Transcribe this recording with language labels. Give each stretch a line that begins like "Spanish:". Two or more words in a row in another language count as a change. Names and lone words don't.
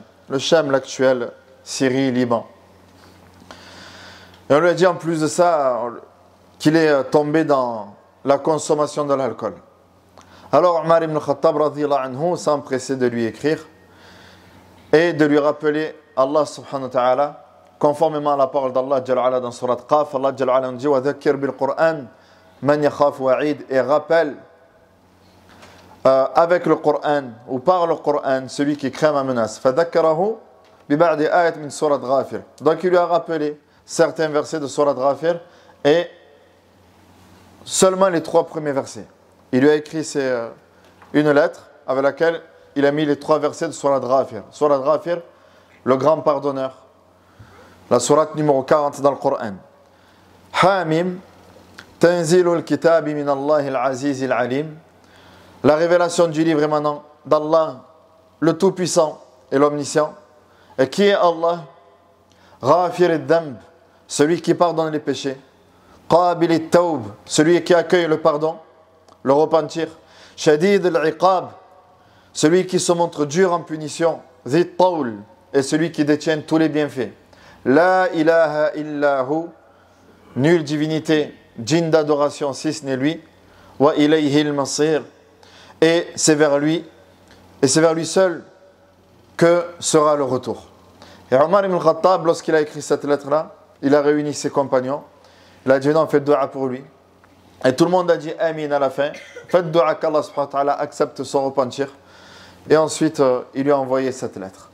French: Le Sham, l'actuel Syrie, Liban. Et on lui a dit en plus de ça qu'il est tombé dans la consommation de l'alcool. Alors Omar ibn Khattab
Arabic: رضي الله عنه
French: s'est empressé de lui écrire et de lui rappeler
Arabic: الله سبحانه وتعالى,
French: conformément à la parole d'
Arabic: الله جل وعلا
French: dans surat Qaf.
Arabic: الله جل وعلا
French: nous dit
Arabic: وذكر بالقرآن من يخاف وعيد,
French: et rappelle avec le Coran ou par le Coran celui qui craint ma menace.
Arabic: فذكره ببعض آيات من سورة غافر.
French: Donc il lui a rappelé certains versets de surat Ghafir et seulement les 3 premiers versets. Il lui a écrit une lettre avec laquelle il a mis les 3 versets de surat Ghafir. Surat Ghafir, le grand pardonneur. La sourate numéro 40 dans le Coran.
Arabic: حم تنزيل الكتاب من الله العزيز العليم.
French: La révélation du livre émanant d'Allah, le Tout-Puissant et l'Omniscient. Et qui est Allah?
Arabic: غافر الذنب,
French: celui qui pardonne les péchés.
Arabic: قابل التوب,
French: celui qui accueille le pardon, le repentir.
Arabic: شديد العقاب,
French: celui qui se montre dur en punition.
Arabic: ذي الطول,
French: et celui qui détient tous les bienfaits.
Arabic: لا إله إلا هو,
French: nulle divinité, digne d'adoration si ce n'est lui.
Arabic: وإليه المصير,
French: et c'est vers lui seul que sera le retour. Et Omar ibn Khattab, lorsqu'il a écrit cette lettre-là, il a réuni ses compagnons. Il a dit non, faites dua pour lui. Et tout le monde a dit amin à la fin. Faites dua qu'
Arabic: الله سبحانه وتعالى
French: accepte son repentir. Et ensuite, il lui a envoyé cette lettre.